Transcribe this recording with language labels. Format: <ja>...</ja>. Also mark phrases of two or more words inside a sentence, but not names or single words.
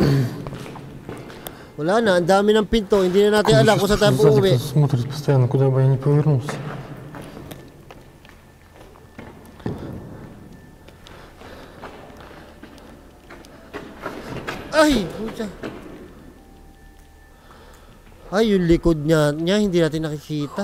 <tl>Wala na, ang dami ng pinto. Hindi na natin alam kung saan tayo uuwi.</tl> <ru>Смотрит постоянно, куда бы я ни повернулся.</ru> <tl>Ay! Pucha. Ay, yung likod niya hindi natin nakikita.</tl>